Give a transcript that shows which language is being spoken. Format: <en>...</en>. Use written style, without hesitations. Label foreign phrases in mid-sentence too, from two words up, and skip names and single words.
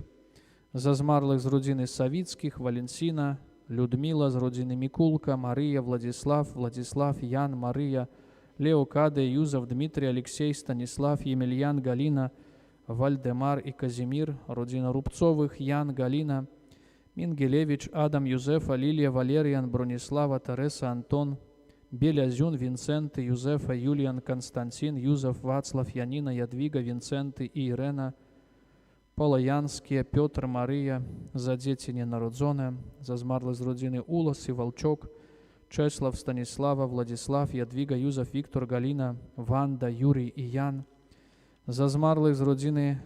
<uk>Зазмарлих з родини Савіцьких, Валентина, Людмила, з родини Мікулка, Марія, Владислав, Владислав, Ян, Марія, Леокаде, Юзеф, Дмитрий, Алексей, Станислав, Емельян, Галина, Вальдемар і Казимир, родина Рубцових, Ян, Галина, Мінгелевич, Адам, Юзефа, Лілія, Валеріан, Бронислава, Тереса, Антон, Белязюн, Вінценти, Юзефа, Юліан, Константин, Юзеф, Вацлав, Яніна, Ядвіга, Вінценти і Ірена, Полоянські, Петр, Марія, за діти ненароджені, зазмарли з родини Улас і Волчок, Чеслав, Станіслава, Владислав, Ядвіга, Юзеф, Віктор, Галіна, Ванда, Юрій і Ян, зазмарлих з родини</uk>